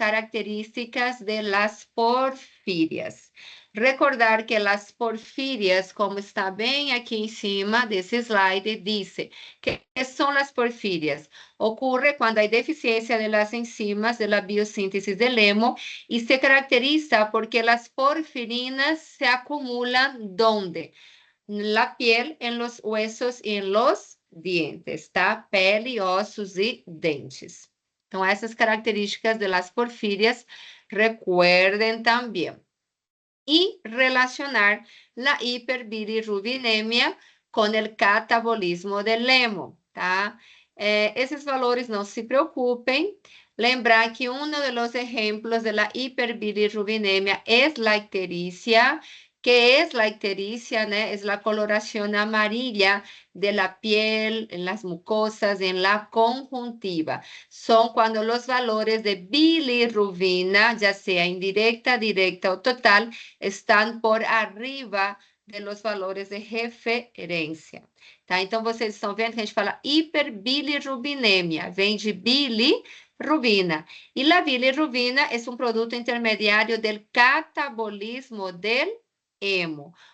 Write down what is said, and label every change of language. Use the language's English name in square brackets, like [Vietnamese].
[Spanish] Características de las porfírias. Recordar que las porfírias, [Portuguese] como está bem aqui em cima desse slide, diz que são as porfírias. Ocorre quando há deficiência de las enzimas de la biossíntese del hemo e se caracteriza porque as porfirinas se acumulam ¿dónde? [Spanish] la piel, en los huesos y en los dientes, tá? [Portuguese] Pele, ossos e dentes. Então, essas características de las porfírias, recuerden também. [Spanish] Y relacionar la hiperbilirrubinemia con el catabolismo del hemo, tá? [Portuguese] Esses valores não se preocupem. Lembrar que um dos exemplos da hiperbilirrubinemia é la icterícia, [Spanish] que es la ictericia, [Portuguese] né? [Spanish] Es la coloración amarilla de la piel, en las mucosas, en la conjuntiva. Son cuando los valores de bilirrubina, ya sea indirecta, directa o total, están por arriba de los valores de referência. [Portuguese] Tá? Então, vocês estão vendo que a gente fala hiperbilirrubinemia, vem de bilirrubina. E la bilirrubina é um produto intermediário del catabolismo del hemo.